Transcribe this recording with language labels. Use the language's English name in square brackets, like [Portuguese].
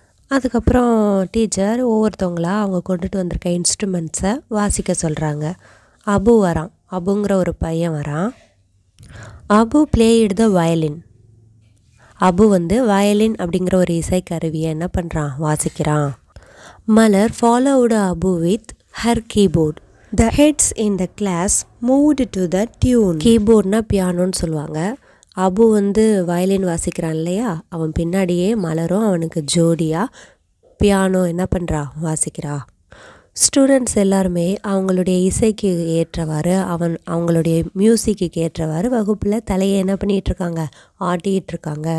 [Tamil] அதுக்கப்புறம் டீச்சர் ஒவ்வொருத்தவங்களா அவங்க கொண்டுட்டு வந்திருக்க இன்ஸ்ட்ருமெண்ட்ஸை வாசிக்க சொல்கிறாங்க. அபு வரான், அபுங்கிற ஒரு பையன் வரான். அபு [English] Played the violin. [Tamil] அபு வந்து வயலின் அப்படிங்கிற ஒரு இசைக்கருவியை என்ன பண்ணுறான், வாசிக்கிறான். [English] Malar followed Abu with her keyboard. The heads in the class moved to the tune. [Tamil] கீபோர்ட்னா பியானோன்னு சொல்லுவாங்க. அபு வந்து வயலின் வாசிக்கிறான் இல்லையா, அவன் பின்னாடியே மலரும் அவனுக்கு ஜோடியாக பியானோ என்ன பண்ணுறா, வாசிக்கிறா. ஸ்டூடெண்ட்ஸ் எல்லாருமே அவங்களுடைய இசைக்கு ஏற்றவாறு அவங்களுடைய மியூசிக்கு ஏற்றவாறு வகுப்பில் தலையை என்ன பண்ணிகிட்ருக்காங்க, ஆட்டிகிட்ருக்காங்க.